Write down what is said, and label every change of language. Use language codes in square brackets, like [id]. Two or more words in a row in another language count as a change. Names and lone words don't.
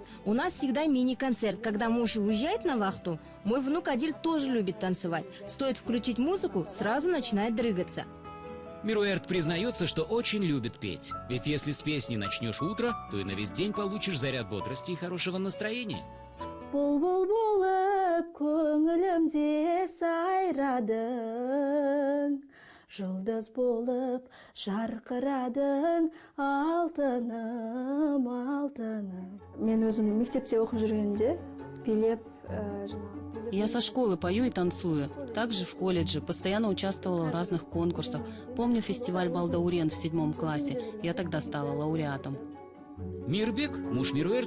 [ru] У нас всегда мини-концерт. Когда муж уезжает на вахту, мой внук Адиль тоже любит танцевать. Стоит включить музыку, сразу начинает дрыгаться. Мируэрт признается, что очень любит петь. Ведь если с песни начнешь утро, то и на весь день получишь заряд бодрости и хорошего настроения. [kk] Бол-бол болып көңілімде сайрадың, жұлдыз болып жарқырадың, алтыным, алтыным. Мен өзім мектепте оқып жүргенде билеп, [ru] я со школы пою и танцую. Также в колледже, постоянно участвовала в разных конкурсах. Помню фестиваль Балдаурен в 7 классе. Я тогда стала лауреатом. Мирбек, муж Мируэрт,